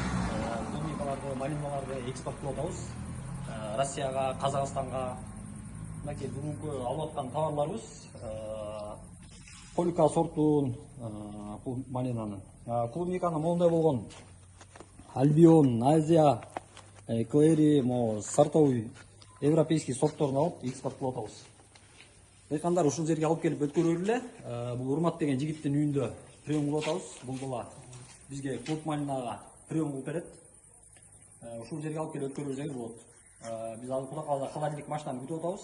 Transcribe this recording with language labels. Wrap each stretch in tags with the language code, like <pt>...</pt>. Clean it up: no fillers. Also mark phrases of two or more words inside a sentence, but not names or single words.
<kk>Клубникаларды, малиналарды экспорттап жатабыз. Россияға, Қазақстанға. Мәкей бүгінгі алып жатқан товарларымыз Полика сортын малинаның. Клубниканы молдай болған Альбион, Азия, Клери,</kk> <ru>сортовый европейский</ru> <kk>сорттарын алып экспорттап жатабыз.</kk> <ky>Дайқандар ушул жерге алып келип өткөрөлү. Бул Урмат деген жигиттин үйүндө прием кылып жатабыз. Бул бала бизге клуб малинага прием кылып берет. Ушул жерге алып келип өткөрүлсөңүз болот. Биз азыр кудакалда холодильник машинаны күтүп жатабыз.</ky>